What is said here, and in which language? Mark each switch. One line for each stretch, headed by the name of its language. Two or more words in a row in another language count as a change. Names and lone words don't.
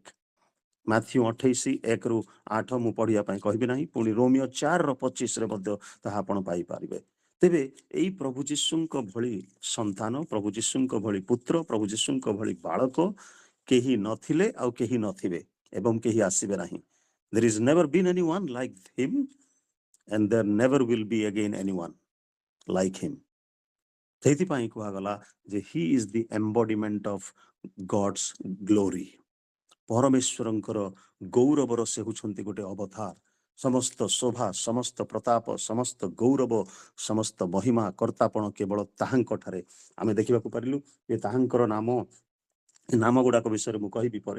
Odia: ମାଥ୍ୟୁ 28 1 ରୁ 8 ମୁଁ ପଢିବା ପାଇଁ କହିବି ନାହିଁ, ପୁଣି ରୋମିଓ 4 ର 25 ରେ ମଧ୍ୟ ତାହା ଆପଣ ପାଇପାରିବେ। ତେବେ ଏଇ ପ୍ରଭୁ ଯୀଶୁଙ୍କ ଭଳି ସନ୍ତାନ, ପ୍ରଭୁ ଯୀଶୁଙ୍କ ଭଳି ପୁତ୍ର, ପ୍ରଭୁ ଯୀଶୁଙ୍କ ଭଳି ବାଳକ କେହି ନଥିଲେ ଆଉ କେହି ନଥିବେ ଏବଂ କେହି ଆସିବେ ନାହିଁ।
English: There is never been anyone like him and there never will be again anyone like him.
Odia: ସେଇଥିପାଇଁ କୁହାଗଲା ଯେ
English: he is the embodiment of God's glory.
Odia: ପରମେଶ୍ୱରଙ୍କର ଗୌରବର ସେ ହେଉଛନ୍ତି ଗୋଟେ ଅବତାର। ସମସ୍ତ ଶୋଭା, ସମସ୍ତ ପ୍ରତାପ, ସମସ୍ତ ଗୌରବ, ସମସ୍ତ ମହିମା କର୍ତ୍ତାପଣ କେବଳ ତାହାଙ୍କ ଠାରେ ଆମେ ଦେଖିବାକୁ ପାରିଲୁ। ଯେ ତାହାଙ୍କର ନାମ ଗୁଡାକ ବିଷୟରେ ମୁଁ କହିବି ପରେ।